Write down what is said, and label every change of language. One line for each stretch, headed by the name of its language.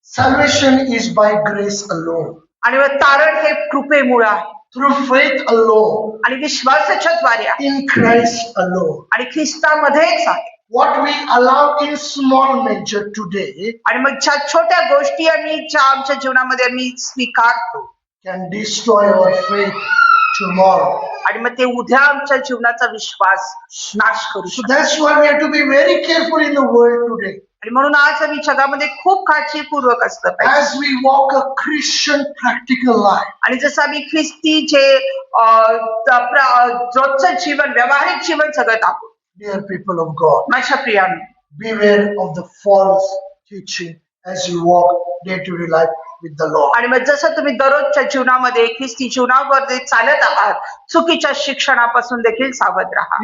English: Salvation is by grace alone,
Marathi: आणि मग तारण हे कृपेमुळे आहे
English: through faith alone,
Marathi: आणि विश्वासाच्या द्वारे आहे
English: in Christ alone.
Marathi: आणि ख्रिस्तामध्येच आहे.
English: What we allow in small measure today
Marathi: आणि मग ज्या छोट्या गोष्टी आम्ही ज्या आमच्या जीवनामध्ये आम्ही स्वीकारतो
English: can destroy our faith tomorrow.
Marathi: आणि मग ते उद्या आमच्या जीवनाचा विश्वास नाश करू
English: So
Marathi: शकतो.
English: that's why we have to be very careful in the world today.
Marathi: आणि म्हणून आज आम्ही जगामध्ये खूप काळजीपूर्वक असलं पाहिजे.
English: As we walk a Christian practical life,
Marathi: आणि जसं आम्ही ख्रिस्ती जे रोजचं जीवन व्यावहारिक जीवन जगत आहोत.
English: dear people of God,
Marathi: माझ्या प्रियानो,
English: beware of the false teaching as you walk day-to-day life with the Lord.
Marathi: आणि मग जसं तुम्ही दररोजच्या जीवनामध्ये ख्रिस्ती जीवनावर जे चालत आहात चुकीच्या शिक्षणापासून देखील सावध राहा.